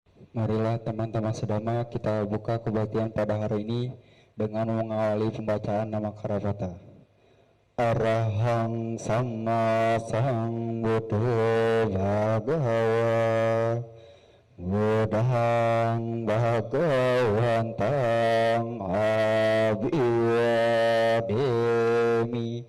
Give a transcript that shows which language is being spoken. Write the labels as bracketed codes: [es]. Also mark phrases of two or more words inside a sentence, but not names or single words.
[id] Marilah teman-teman sedama kita buka kebaktian pada hari ini dengan mengawali pembacaan nama Karapata. [pi] Arahang Sama Sambuddho Bhagawa Buddhang Bhagawantang Abhiwademi.